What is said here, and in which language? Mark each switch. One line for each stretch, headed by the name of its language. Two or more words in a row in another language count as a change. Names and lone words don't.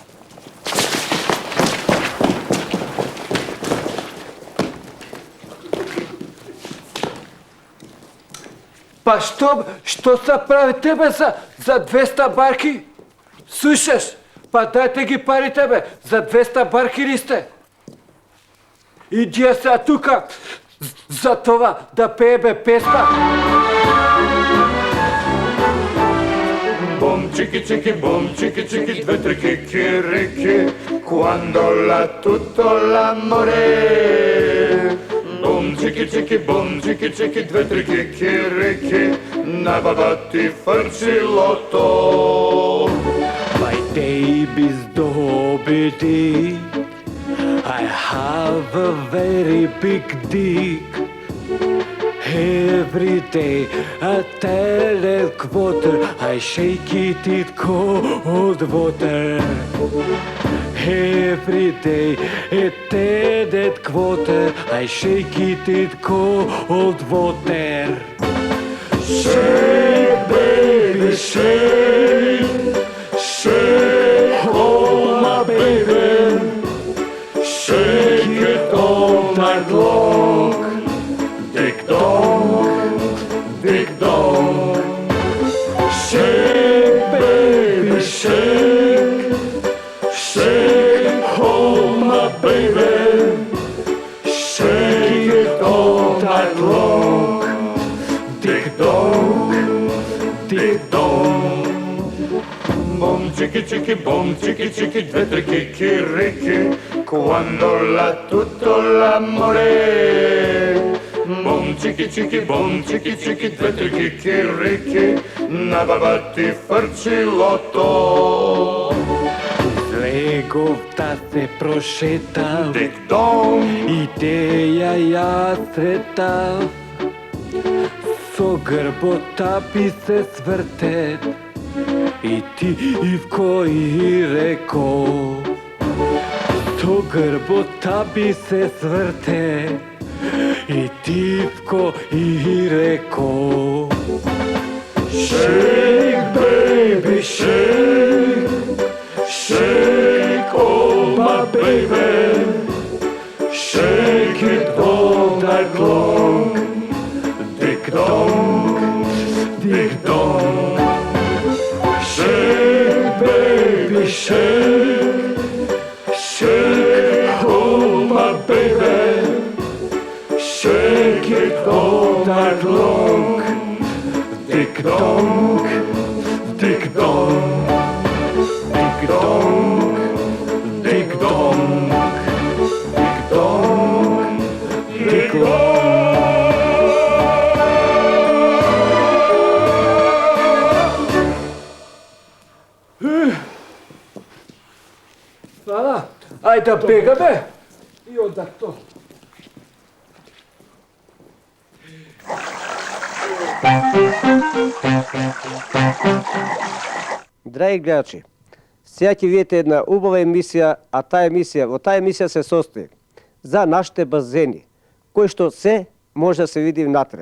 Macedonian: Па што се прави тебе за 200 барки? Слушаш? Па дайте ги парите бе, за 200 барки ли сте? Иди ја сега тука, за това да пее бе песма. Bom chiki chiki, 2-3 kikiriki, quando la tutto l'amore. Bom chiki chiki, 2-3 kikiriki, na babati farcilotto.
English: My baby's dobedy, I have a very big dick. Every day I tell it water, I shake it in cold water. Every day I tell it water, I shake it in cold water. Shake, baby, shake, shake, oh my baby, shake it all night long. Ding dong, ding dong. Shake, baby, shake, shake, oh my baby, shake it all night long. Ding dong, ding dong. Bom chiki chiki, 2-3 kikiriki, quando la tutto l'amore. Bom chiki chiki, 2-3 kikiriki, na babati farcilotto.
Macedonian: Леговта се прошетав, Ding dong, идеја ја сретав. Со грбота би се сврте, и ти Ивко и реко. Со грбота би се сврте, и Ивко и реко.
English: shake, baby, shake, shake, oh my baby, shake it all night long. Ding dong, ding dong. Shake, baby, shake. Shake, oh my baby. Shake it all night long. Ding dong, ding dong. Ding dong, ding dong. Ding dong, ding dong.
Macedonian: Сада, ајде да бегаме и онда то. Драги гледачи, сега ќе видите една убава емисија, а во таа емисија се состои за нашите базени, кои што се може да се види внатре.